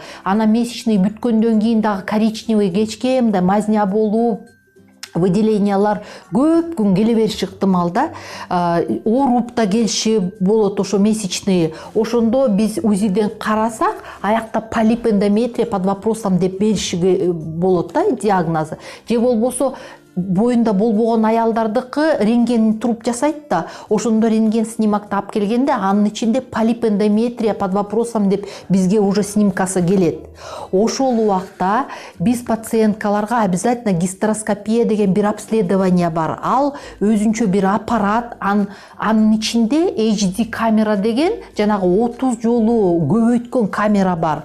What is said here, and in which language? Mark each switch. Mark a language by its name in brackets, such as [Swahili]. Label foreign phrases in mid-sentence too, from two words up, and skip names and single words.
[Kyrgyz] Ана месячный бүткөндөн кийин дагы коричневый кечке мындай мазня болуп, выделениялар көп күн келе бериши ыктымал да. Ооруп да келиши болот ошо месячный. Ошондо биз УЗИден карасак, аякта [Russian] полипендометрия под вопросом [Kyrgyz] деп бериши болот да, диагнозу. Же болбосо боюнда болбогон аялдардыкы рентген туруп жасайт да, ошондо рентген снимакты алып келгенде анын ичинде [Russian] полипендометрия под вопросом [Kyrgyz] деп бизге уже снимкасы келет. Ошол убакта биз пациенткаларга обязательно гистероскопия деген бир обследование бар. Ал өзүнчө бир аппарат, анын ичинде HD камера деген жанагы 30 жолу көбөйткөн камера бар.